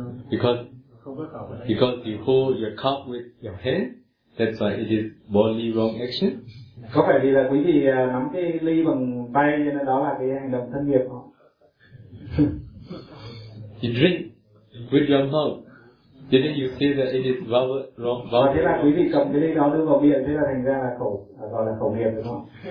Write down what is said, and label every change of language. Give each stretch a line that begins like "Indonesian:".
English: Because you hold your cup with your hand, that's why it is bodily wrong action.
Vietnamese: Có phải vì là quý vị nắm cái ly bằng tay nên đó là cái hành động thân nghiệp không?
English: You drink with your mouth. Didn't you say that it is wrong?
Vietnamese: Và thế là quý vị cầm cái ly đó đưa vào miệng, thế là thành ra là khẩu, gọi là khẩu nghiệp đúng không?